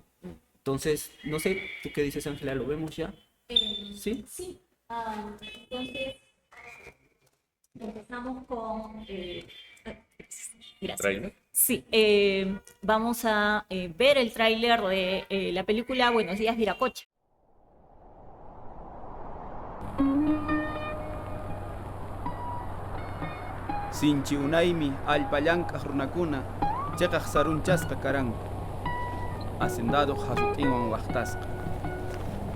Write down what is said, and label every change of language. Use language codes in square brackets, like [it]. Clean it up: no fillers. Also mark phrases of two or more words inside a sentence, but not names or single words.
[es] Entonces, no sé, ¿tú qué dices, Ángela? ¿Lo vemos ya? ¿Sí? Sí. Entonces, empezamos con... gracias. ¿Trailer? Sí, vamos a ver el tráiler de la película Buenos Días, Viracocha. [qu] Sinchi unaymi allpallank'aq runakuna ch'iqaq sarunchasqa karanku. Hacendado hasut'inwan waqtasqa.